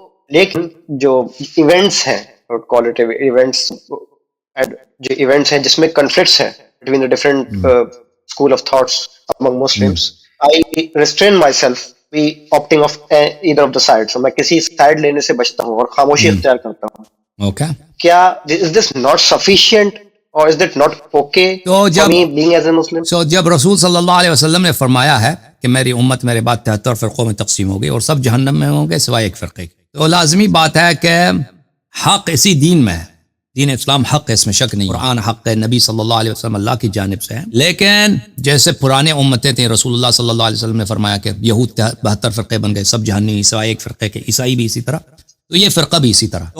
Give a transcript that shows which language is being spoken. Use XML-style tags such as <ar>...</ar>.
<ur>لیکن جو</ur> <en>events ہیں, qualitative events, جو events ہیں</en> <ur>جس میں</ur> <en>Conflicts ہیں between the different school of thoughts among Muslims, I restrain myself be opting of either of the sides.</en> <ur>So میں کسی سائڈ لینے سے بچتا ہوں اور خاموشی اختیار کرتا ہوں. اوکے. کیا</ur> <en>is this not sufficient or is that not okay for me being as a Muslim?</en> <ur>جب رسول صلی اللہ علیہ وسلم نے فرمایا ہے کہ میری امت میرے بعد 73 فرقوں میں تقسیم ہو گئی اور سب جہنم میں ہوں گے سوائے ایک فرقے کے, تو لازمی بات ہے کہ حق اسی دین میں ہے. دین اسلام حق ہے, اس میں شک نہیں. قرآن حق ہے, نبی صلی اللہ علیہ وسلم اللہ کی جانب سے ہے. لیکن جیسے پرانے امتیں تھیں, رسول اللہ صلی اللہ علیہ وسلم نے فرمایا کہ یہود 72 فرقے بن گئے, سب جہنمی سوائے ایک فرقے کے, عیسائی بھی اسی طرح, تو یہ فرقہ بھی اسی طرح.</ur>